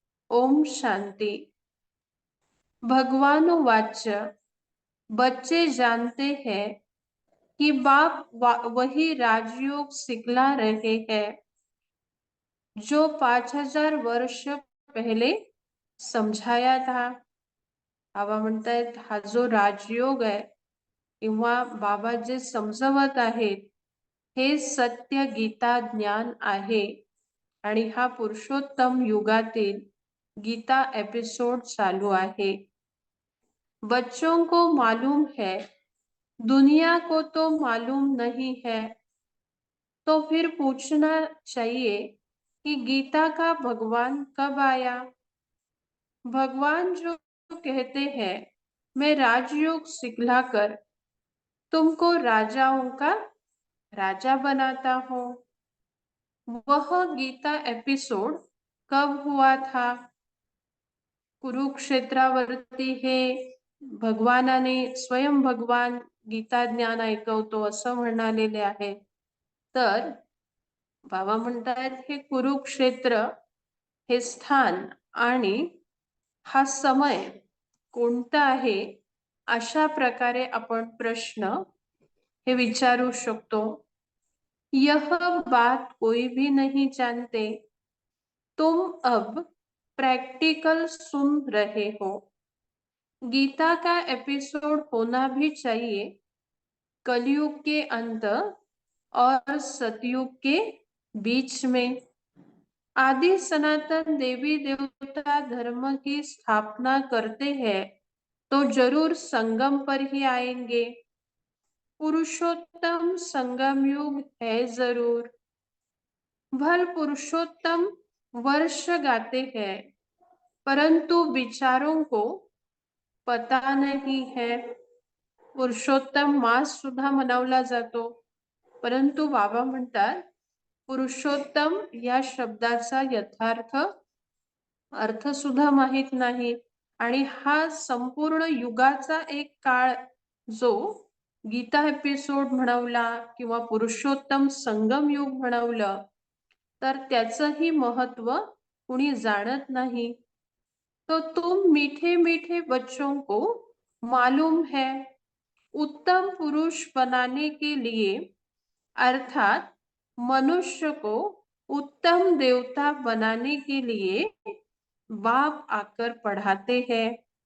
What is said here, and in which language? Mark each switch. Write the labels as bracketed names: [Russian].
[Hindi] ओम शांति. भगवान वाच्य, बच्चे जानते हैं कि बाप वही राजयोग सिखला रहे हैं जो 5000 वर्ष पहले समझाया था. [Marathi] बाबा म्हणतायत हा जो राजयोग आहे किंवा बाबा जे समजवत आहेत हे सत्य गीता ज्ञान आहे आणि हा पुरुषोत्तम युगातील गीता एपिसोड चालू आहे. [Hindi] बच्चों को मालूम है, दुनिया को तो मालूम नहीं है, तो फिर पूछना चाहिए कि गीता का भगवान कब आया? भगवान जो कहते हैं मैं राजयोग सिखलाकर तुमको राजाओं का राजा बनाता हूं, वह गीता एपिसोड कब हुआ था? [Marathi] कुरुक्षेत्रावरती हे भगवानाने स्वयं भगवान गीता ज्ञान ऐकवतो असं म्हणालेले आहे. तर बाबा म्हणतात हे कुरुक्षेत्र हे स्थान आणि हा समय कोणता आहे अशा प्रकारे आपण प्रश्न हे विचारू शकतो. [Hindi] यह बात कोई भी नहीं जानते, तुम अब प्रैक्टिकल सुन रहे हो. गीता का एपिसोड होना भी चाहिए कलयुग के अंत और सतयुग के बीच में. आदि सनातन देवी देवता धर्म की स्थापना करते हैं तो जरूर संगम पर ही आएंगे. पुरुषोत्तम संगम युग है जरूर. भल पुरुषोत्तम वर्ष गाते हैं परंतु विचारों को पता नहीं है. [Marathi] पुरुषोत्तम मास सुद्धा मनवला जातो परंतु बाबा म्हणतात पुरुषोत्तम या शब्दाचा यथार्थ अर्थ सुद्धा माहित नाही. आणि हा संपूर्ण युगाचा एक काळ जो गीता एपिसोड म्हणवला किंवा पुरुषोत्तम संगम युग म्हणवलं तर त्याचंही महत्व कुणी जाणत नाही. [Hindi] तो तुम मीठे मीठे बच्चों को मालूम है, उत्तम पुरुष बनाने के लिए अर्थात मनुष्य को उत्तम देवता बनाने के लिए बाप आकर पढ़ाते हैं.